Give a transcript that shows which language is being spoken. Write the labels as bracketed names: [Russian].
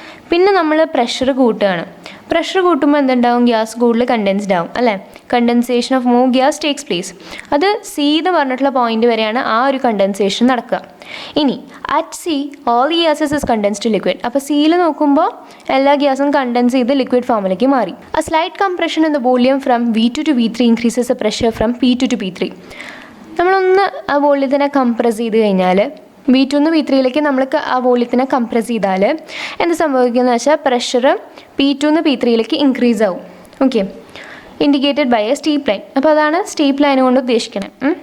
[Malayalam] പിന്നെ നമ്മൾ പ്രഷർ കൂട്ടുകയാണ്. പ്രഷർ കൂട്ടുമ്പോൾ എന്തുണ്ടാവും? ഗ്യാസ് കൂടുതൽ കണ്ടൻസ്ഡ് ആവും അല്ലേ? [English] Condensation of more gas takes place. [Malayalam] അത് C എന്ന് പറഞ്ഞിട്ടുള്ള പോയിന്റ് വരെയാണ് ആ ഒരു കണ്ടൻസേഷൻ നടക്കുക. ഇനി [English] At C, all the gases is condensed to liquid. [Malayalam] അപ്പോൾ Cയിൽ നോക്കുമ്പോൾ എല്ലാ ഗ്യാസും കണ്ടൻസ് ചെയ്ത് ലിക്വിഡ് ഫോമിലേക്ക് മാറി. [English] A slight compression in the volume from V2 to V3 increases the pressure from P2 to P3. [Malayalam] നമ്മളൊന്ന് ആ വോള്യത്തിനെ കംപ്രസ് ചെയ്ത് കഴിഞ്ഞാൽ V2 നിന്ന് V3യിലേക്ക് നമ്മൾക്ക് ആ വോള്യത്തിനെ കംപ്രസ് ചെയ്താൽ എന്ത് സംഭവിക്കുകയെന്ന് വെച്ചാൽ പ്രഷർ P2 നിന്ന് P3യിലേക്ക് ഇൻക്രീസ് ആവും. Okay. [English] Indicated by a steep line. [Malayalam] അപ്പോൾ അതാണ് സ്റ്റീപ്പ് ലൈൻ കൊണ്ട് ഉദ്ദേശിക്കുന്നത്.